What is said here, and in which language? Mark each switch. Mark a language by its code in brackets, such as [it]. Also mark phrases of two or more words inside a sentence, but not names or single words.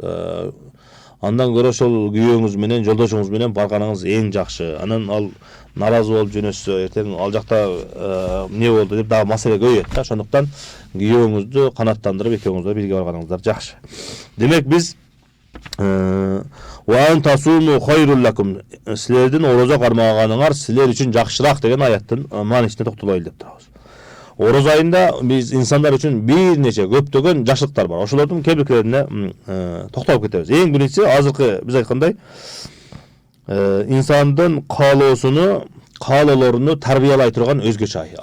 [ky] Андан көрө ошол күйөөңүз менен, жолдошуңуз менен барганыңыз эң жакшы. Анан ал наразы болуп жөнөшсө, эртең ал жакта эмне болду деп дагы маселе көбөйөт да. Ошондуктан күйөөңүздү канааттандырып экөөңүз да бирге барганыңыздар жакшы. Демек биз [ar] وأن تصوموا خير لكم, [ky] силердин орозо кармаганыңар силер үчүн жакшыраак деген аяттын маанисине токтолойлу деп турабыз. Орозо айында биз инсандар үчүн бир нече көптөгөн жакшылыктар бар. Ошолордун кээ биркилерине токтолуп кетебиз. Эң биринчиси азыркы биз айткандай инсандын каалоолоруну тарбиялай турган өзгөчө ай.